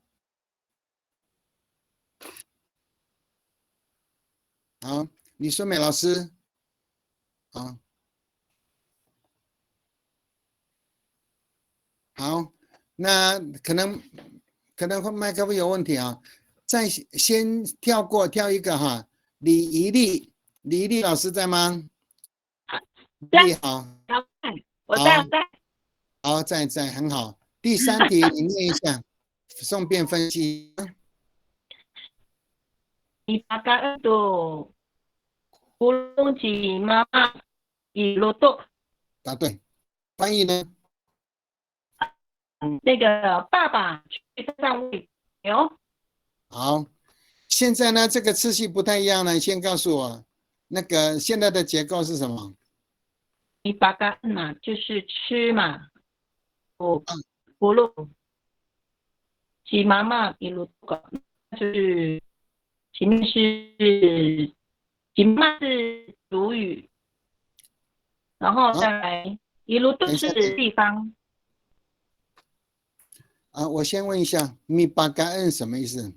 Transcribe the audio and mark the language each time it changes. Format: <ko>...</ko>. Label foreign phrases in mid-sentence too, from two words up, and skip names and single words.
<zh>好，李淑梅老师，好，那可能麦克风有问题啊，再先跳一个哈，李怡丽老师在吗？在，好，我在。好，在，很好。第3题你念一下，顺便分析。</zh> <ami>Ipaka itu Gulung ji mama ilutuk。</ami> <zh>答对，翻译呢？那个爸爸去上喂牛。好，现在呢这个次序不太一样了，先告诉我，那个现在的结构是什么</zh> <ami>？Ipaka</ami> <zh>嘛，就是吃嘛。</zh> <ami>Gulung ji mama ilutuk，</ami> <zh>就是前面是吉妈是主语，然后再来一路都是地方。我先问一下，米巴嘎恩什么意思？</zh>